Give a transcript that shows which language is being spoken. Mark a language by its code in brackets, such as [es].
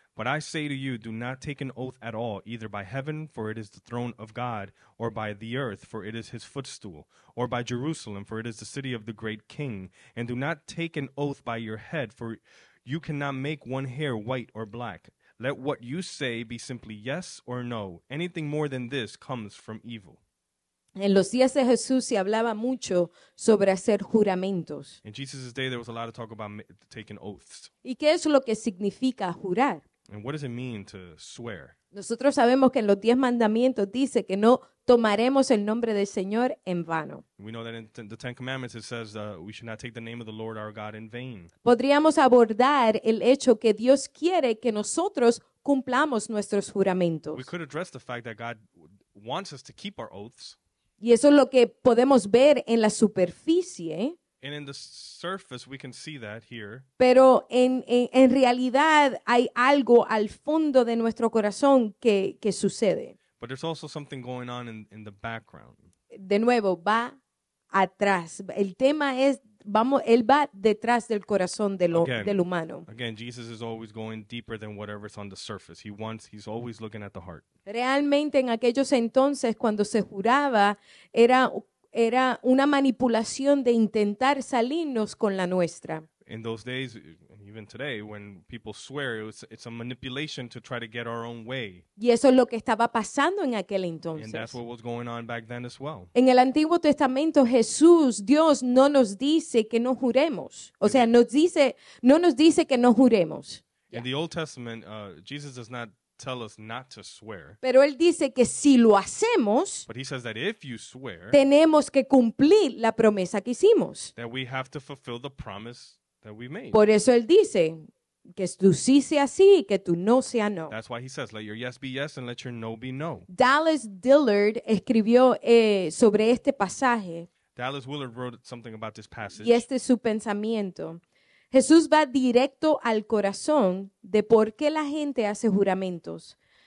[en] But I say to you, do not take an oath at all, either by heaven, for it is the throne of God, or by the earth, for it is his footstool, or by Jerusalem, for it is the city of the great king. And do not take an oath by your head, for you cannot make one hair white or black. Let what you say be simply yes or no. Anything more than this comes from evil." [es] En los días de Jesús se hablaba mucho sobre hacer juramentos. [en] In Jesus' day, there was a lot of talk about taking oaths. [es] ¿Y qué es lo que significa jurar? [en] And what does it mean to swear? [es] Nosotros sabemos que en los 10 mandamientos dice que no tomaremos el nombre del Señor en vano. [en] We know that in the Ten Commandments it says we should not take the name of the Lord our God in vain. [es] Podríamos abordar el hecho que Dios quiere que nosotros cumplamos nuestros juramentos. [en] We could address the fact that God wants us to keep our oaths. [es] Y eso es lo que podemos ver en la superficie, [en] And in the surface, we can see that here. [es] pero en realidad hay algo al fondo de nuestro corazón que sucede. [en] But there's also something going on in the background. [es] De nuevo, va atrás. El tema es, él va detrás del corazón del humano. [en] Again, Jesus is always going deeper than whatever's on the surface. He's always looking at the heart. [es] Realmente en aquellos entonces, cuando se juraba, era una manipulación de intentar salirnos con la nuestra. [en] In those days, and even today, when people swear, it's a manipulation to try to get our own way. [es] Y eso es lo que estaba pasando en aquel [en] And that's [es] entonces. [en] what was going on back then as well. [es] En el Antiguo Testamento, Dios no nos dice que no juremos. O sea, no nos dice que no juremos. [en] In the Old Testament, Jesus does not tell us not to swear, [es] Pero Él dice que si lo hacemos, [en] but he says that if you swear, [es] tenemos que cumplir la promesa que hicimos. [en] that we have to fulfill the promise that we made. [es] Por eso Él dice que tu sí sea sí y que tu no sea no. [en] That's why he says, let your yes be yes and let your no be no. [es] Dallas Dillard escribió sobre este pasaje [en] Dallas Willard wrote something about this passage. [es] y este es su pensamiento. Jesús va directo al corazón de por qué la gente hace juramentos.